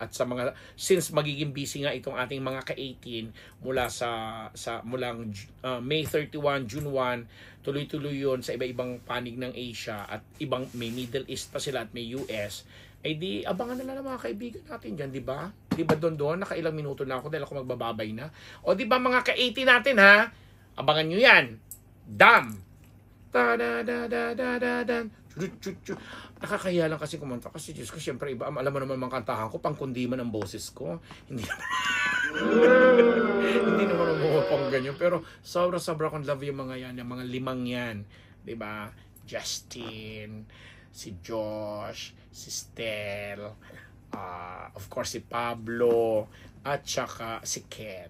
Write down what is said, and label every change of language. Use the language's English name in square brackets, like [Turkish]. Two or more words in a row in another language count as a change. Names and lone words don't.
[Filipino] At sa mga, since magiging busy nga itong ating mga ka-18 mula mulang May 31, June 1, tuloy-tuloy yun sa iba-ibang panig ng Asia at may Middle East pa sila at may US. Eh di, abangan na lang mga kaibigan natin dyan, di ba? Di ba doon, nakailang minuto na ako dahil ako magbababay na. O di ba mga ka-80 natin ha? Abangan nyo yan. Dam! Ta-da-da-da-da-da-dan. Nakakahiya lang kasi kumanta kasi Diyos ko, syempre iba, alam mo naman mga kantahan ko, pangkundiman ang boses ko. Hindi hindi naman umupang ganyan. Pero sobra-sobra kong love yung mga yan, yung mga limang yan. Di ba? Justin, si Josh, si Stel, [English] of course [Filipino] si Pablo, at saka si Ken.